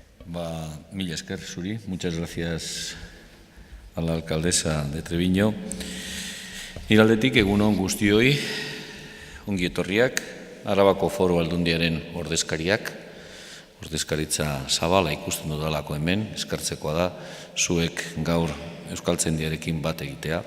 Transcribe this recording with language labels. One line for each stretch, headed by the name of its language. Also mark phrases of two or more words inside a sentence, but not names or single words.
Basque: Mila esker zuri,
Spanish: muchas gracias a la alcaldesa de Treviño.
Basque: Nire aldetik egunon guztioi, ongi etorriak, Arabako Foru Aldundiaren ordezkaritza zabala ikusten dudalako hemen, eskartzekoa da, zuek gaur Euskaltzaindiarekin bat egitea.